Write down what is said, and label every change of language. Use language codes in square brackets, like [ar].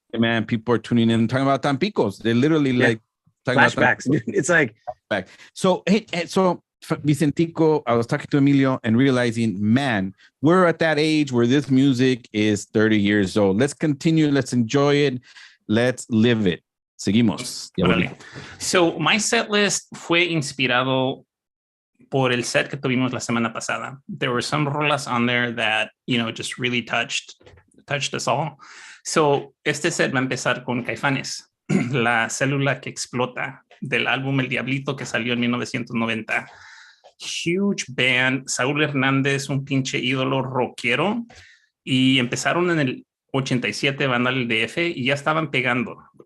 [en] Man, people are tuning in and talking about Tampicos. They literally like flashbacks. It's like back. So Vicentico, I was talking to Emilio and realizing, man, we're at that age where this music is 30 years old. Let's continue. Let's enjoy it. Let's live it. [es] Seguimos. [en] So my set list [es] fue inspirado por el set que tuvimos la semana pasada. [en] There were some rolas on there that, you know, just really touched us all. [es] So este set va a empezar con Caifanes, La Célula que Explota, del álbum El Diablito que salió en 1990. [en] Huge band, [es] Saúl Hernández, un pinche ídolo rockero, y empezaron en el 87 banda del DF y ya estaban pegando.